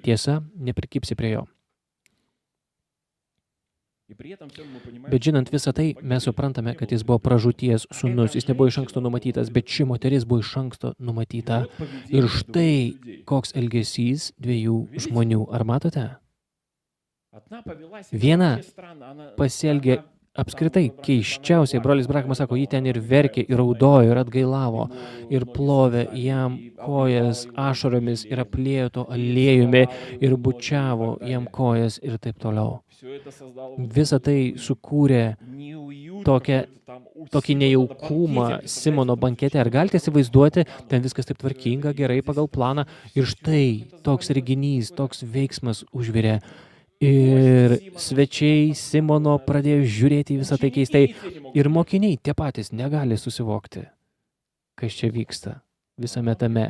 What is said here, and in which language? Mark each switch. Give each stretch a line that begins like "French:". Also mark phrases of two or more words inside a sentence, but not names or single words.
Lithuanian: Tiesa, neprikipsi prie jo.
Russian: И при этом всем мы понимаем,
Lithuanian: Bet žinant
Russian: что
Lithuanian: visą tai,
Russian: он
Lithuanian: mes
Russian: погиб,
Lithuanian: suprantame,
Russian: не
Lithuanian: kad
Russian: был
Lithuanian: jis buvo
Russian: предупрежден.
Lithuanian: pražūties sūnus, jis nebuvo iš anksto numatytas, bet ši moteris buvo iš anksto
Russian: И
Lithuanian: numatyta.
Russian: вот поведение
Lithuanian: Ir
Russian: двух
Lithuanian: štai
Russian: людей.
Lithuanian: koks elgesys dviejų žmonių. Ar matote?
Russian: Одна повела себя
Lithuanian: Viena
Russian: вообще странно, она-
Lithuanian: Pasielgė
Russian: она
Lithuanian: apskritai keiščiausiai. Brolis Brakamas sako, ji ten ir verkė, ir raudojo, ir atgailavo, ir plovė jam kojas ašaromis, ir aplėjo to aliejumi, ir bučiavo jam kojas ir taip toliau.
Russian: Всё это создало вот
Lithuanian: Visą tai sukūrė
Russian: неуют
Lithuanian: tokią-
Russian: какой-то там у
Lithuanian: tokį
Russian: Симона на
Lithuanian: nejaukumą
Russian: банкете,
Lithuanian: Simono
Russian: представляете,
Lithuanian: bankete. Ar galite įsivaizduoti, ten viskas taip tvarkinga, gerai pagal planą. Ir štai toks reginys, toks veiksmas užvirė. Ir svečiai Simono pradėjo žiūrėti į visą tai keistai. Ir mokiniai tie patys negali susivokti, kas čia vyksta visame tame.